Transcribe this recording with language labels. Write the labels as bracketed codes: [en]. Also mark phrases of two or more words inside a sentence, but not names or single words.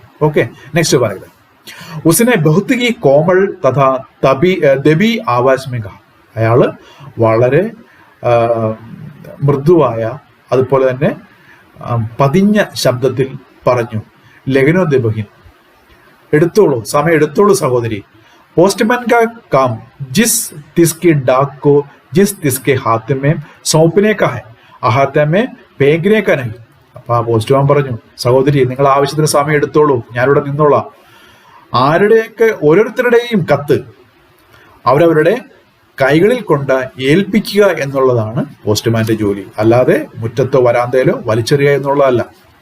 [ml] ഓക്കെ, നെക്സ്റ്റ് പറയുന്നത്, [hi] उसने बहुत ही कोमल तथा दबी आवाज़ में कहा. [ml] അയാള് വളരെ മൃദുവായ, അതുപോലെ തന്നെ പതിഞ്ഞ ശബ്ദത്തിൽ പറഞ്ഞു, ലഗനോ ദബഹിൻ, എടുത്തോളൂ, സമയം എടുത്തോളൂ സഹോദരി. [hi] पोस्टमैन का काम जिस तिसके डाक को जिस तिसके हाथ में सौंपने का है, हाथ में फेंकने का नहीं. [ml] അപ്പൊ ആ പോസ്റ്റ്മാൻ പറഞ്ഞു, സഹോദരി നിങ്ങൾ ആവശ്യത്തിന് സമയം എടുത്തോളൂ, ഞാനിവിടെ നിന്നോളാം. ആരുടെയൊക്കെ ഓരോരുത്തരുടെയും കത്ത് അവരവരുടെ കൈകളിൽ കൊണ്ട് ഏൽപ്പിക്കുക എന്നുള്ളതാണ് പോസ്റ്റ്മാന്റെ ജോലി, അല്ലാതെ മുറ്റത്തോ വരാന്തയിലോ വലിച്ചെറിയുക എന്നുള്ളതല്ല.